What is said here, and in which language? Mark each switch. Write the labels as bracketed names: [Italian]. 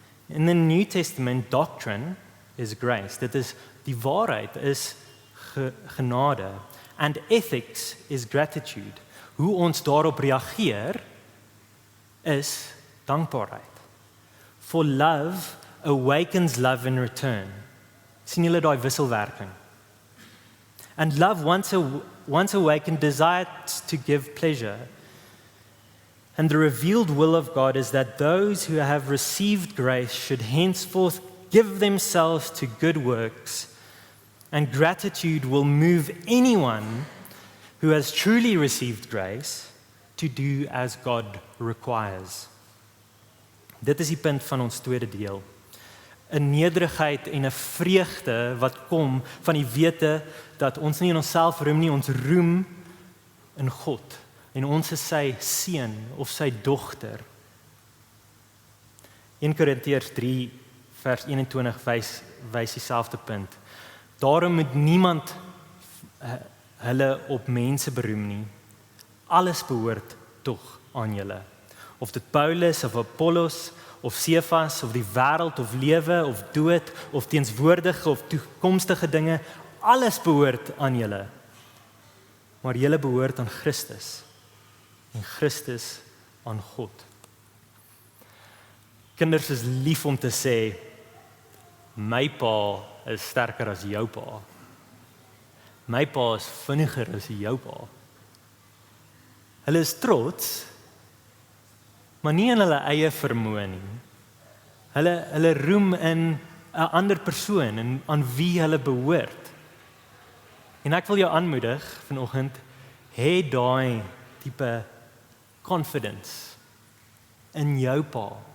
[English] In the New Testament, doctrine is grace. [Afrikaans] Dit is, die waarheid is genade. [English] And ethics is gratitude. [Afrikaans] Hoe ons daarop reageer is dankbaarheid. [English] For love awakens love in return. [Afrikaans] Sien julle daai wisselwerking? [English] And love once awakened desires to give pleasure. And the revealed will of God is that those who have received grace should henceforth give themselves to good works, and gratitude will move anyone who has truly received grace to do as God requires. [Afrikaans] Dit is die punt van ons tweede deel. 'n Nederigheid en 'n vreugde wat kom van die wete dat ons nie in onsself roem nie, ons roem in God. En ons is sy seun of sy dogter. 1 Korintiërs 3 vers 21 wys dieselfde punt. Daarom moet niemand hulle op mense beroem nie. Alles behoort tog aan julle. Of dit Paulus of Apollos of Cephas of die wêreld of lewe of dood of teenswoordige of toekomstige dinge, alles behoort aan julle. Maar julle behoort aan Christus. En Christus aan God. Kinders is lief om te sê, my pa is sterker as jou pa. My pa is vinniger as jou pa. Hulle is trots, maar nie in hulle eie vermoë nie. Hulle roem in 'n ander persoon en aan wie hulle behoort. En ek wil jou aanmoedig vanoggend, hê daai tipe confidence in jou pa.